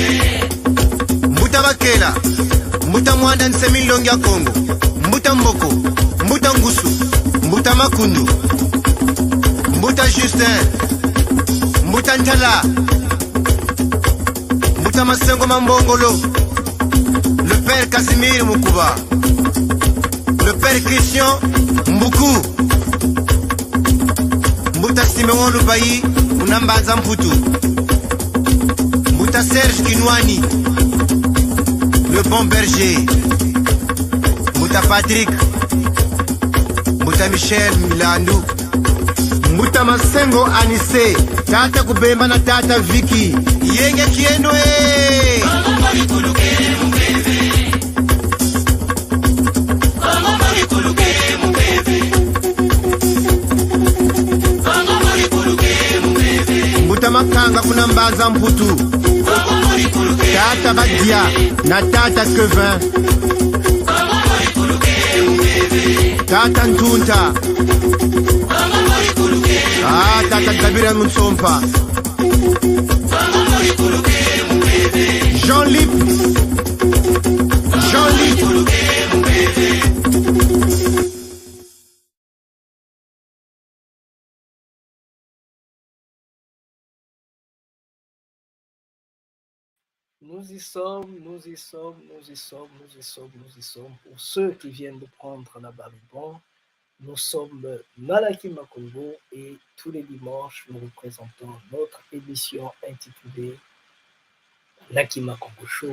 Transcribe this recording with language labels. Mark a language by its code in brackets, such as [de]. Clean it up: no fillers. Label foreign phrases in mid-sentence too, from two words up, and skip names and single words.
[ktu] Mbuta bakela mbuta mwanda nsemilongi ya Kongo, mbuta mboko, mbuta ngusu, mbuta makundu, mbuta Justin, mbuta ntala, mbuta masengo mambongolo, [fr] le père Casimir Mukuba, le père Christian Mbuku, [ktu] mbuta Simeon Lubayi, unambanza mputu, mbuta Serge Kinwani, [fr] le bon berger, [ktu] Mouta Patrick, Mouta Michel Milandu, Mouta Masengo Anise, Tata Kubemba na Tata Vicky, Yenge Kieno Kongo boli kuluke mubebe. Kongo boli kuluke mubebe. Kongo boli kuluke mubebe. Mouta Makanga kuna mbaza mputu, Kongo boli kuluke. Tata Badia na Tata Kevin, Kongo boli kuluke mubebe. Tata Ntunta, Kongo boli kuluke. Tata Kabira Mutsompa, Kongo boli kuluke mubebe. Jean-Lip, Jean-Lip, Kuluke mubebe. [fr] Nous y sommes, nous y sommes, nous y sommes, nous y sommes, nous y sommes. Pour ceux qui viennent de prendre la Babybon, nous sommes Malaki Makongo et tous les dimanches, nous vous présentons notre émission intitulée Malaki Makongo Show.